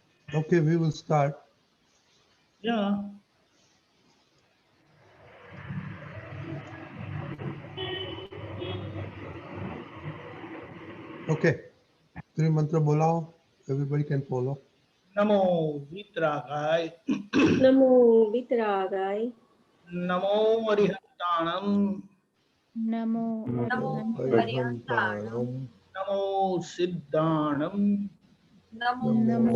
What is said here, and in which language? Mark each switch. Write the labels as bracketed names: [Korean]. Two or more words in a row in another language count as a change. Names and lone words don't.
[English] Okay, we will start. Yeah. Okay, three mantra bolao. Everybody can follow. [Prakrit languages] Namo Vitragay. Namo Vitragay. Namo Arihantanam. Namo Namo Arihant. Arihantanam. Arihantanam. Namo Siddhanam. Namo Namo